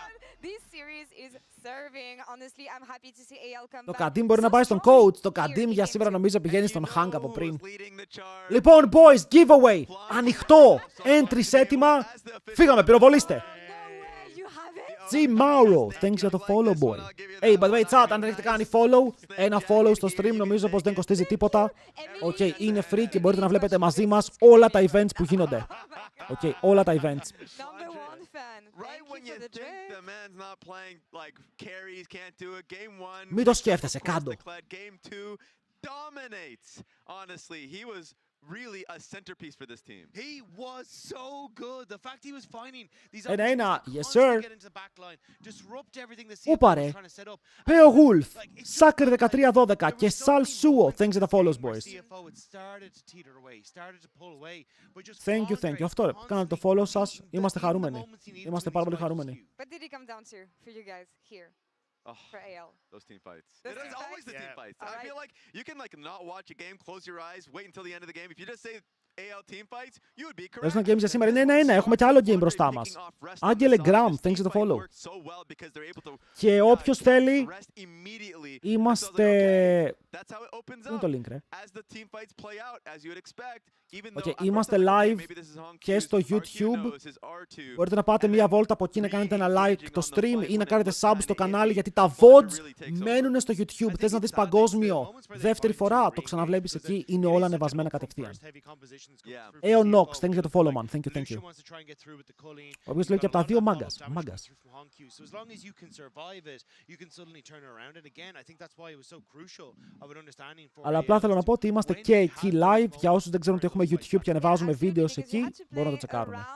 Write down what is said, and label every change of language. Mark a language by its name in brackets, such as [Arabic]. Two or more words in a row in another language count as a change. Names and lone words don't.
[Greek] Το Kadim μπορεί να πάει στον coach. Το Kadim για σήμερα νομίζω πηγαίνει στον Hank από πριν. Λοιπόν, [English] boys, giveaway. [Greek] Ανοιχτό. Entries έτοιμα. Φύγαμε, πυροβολήστε. G Mauro, thanks για το [English] follow, boy. Hey, by the way, chat, [Greek] αν δεν έχετε κάνει follow, ένα follow στο stream νομίζω πως δεν κοστίζει τίποτα. Οκ, είναι free και μπορείτε να βλέπετε μαζί μας όλα τα events που γίνονται. Οκ, όλα τα events. Μην το σκέφτεσαι, κάντο. [English] Really a centerpiece for this team. He was so good. The fact he was finding these yes sir. disrupt everything the CFO was trying to set up. Beowulf, Sucker 13-12 και Sal Suo, thanks [Greek] για τα [English] follows, boys. Thank you. [Greek] Αυτό ρε, κάνατε το follow σας. Είμαστε χαρούμενοι. Είμαστε πάρα πολύ χαρούμενοι. [English] What did it come down to for you guys here? Oh, for AL. Those team fights. It is always the team fights. I feel like you can not watch a game, close your eyes, wait until the end of the game. If you just say Personal games [Greek] για σήμερα είναι 1-1. Έχουμε και άλλο game μπροστά μας. Άγγελε Γκραμ, [English] thanks for the follow. [Greek] Και όποιος θέλει, είμαστε... Είναι το link, ρε. Okay, είμαστε live και στο YouTube. Μπορείτε να πάτε μία βόλτα από εκεί να κάνετε ένα like το stream ή να κάνετε sub στο κανάλι, γιατί τα VODs μένουν στο YouTube. Θες να δεις παγκόσμιο δεύτερη φορά, το ξαναβλέπεις εκεί, είναι όλα ανεβασμένα κατευθείαν. Nox, [English] thank you [Greek] για το [English] follow, man. Thank you. [Greek] Όποιος λέει και από τα δύο, μάγκας. Αλλά απλά θέλω να πω ότι είμαστε και εκεί live. Για όσους δεν ξέρουν ότι έχουμε YouTube και ανεβάζουμε βίντεο εκεί, μπορούν να το τσεκάρουν.